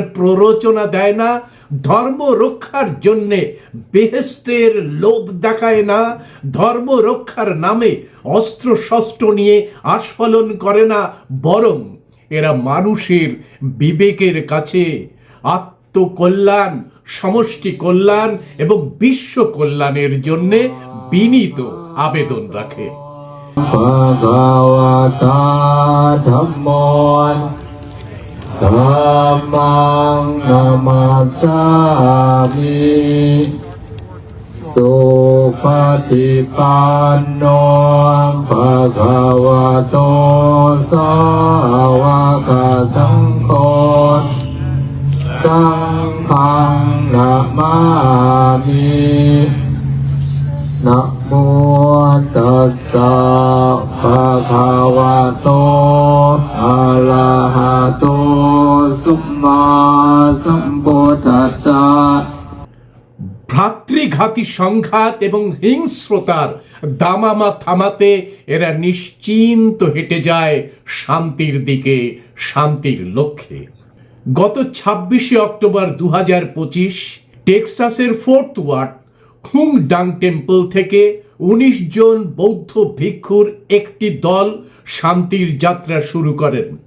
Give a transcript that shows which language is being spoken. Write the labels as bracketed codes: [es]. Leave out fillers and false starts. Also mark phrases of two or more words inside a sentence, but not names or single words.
[bn] প্ররোচনা দেয় না, ধর্ম রক্ষার জন্যে বেহেস্তের লোভ দেখায় না, ধর্ম রক্ষার নামে অস্ত্র শস্ত্র নিয়ে আস্ফালন করে না, বরং এরা মানুষের বিবেকের কাছে আত্মকল্যাণ, সমষ্টি কল্যাণ এবং বিশ্ব কল্যাণের জন্যে বিনীত আবেদন রাখে। [pi] Bhagavata Dhammon Dhammang Namasami Supatipanno Bhagavato Sāvaka Saṅgho Saṅghang Namami Namo tassa bhagavato arahato samma sambuddhassa। [bn] ভ্রাতৃঘাতী সংঘাত এবং হিংস্রতার দামামা থামাতে এরা নিশ্চিন্ত হেঁটে যায় শান্তির দিকে, শান্তির লক্ষ্যে। গত 26শে অক্টোবর 2025 টেক্সাসের ফোর্থ ওয়ার্ড হুংডাং টেম্পল থেকে 19 জন বৌদ্ধ ভিক্ষুর একটি দল শান্তির যাত্রা শুরু করেন।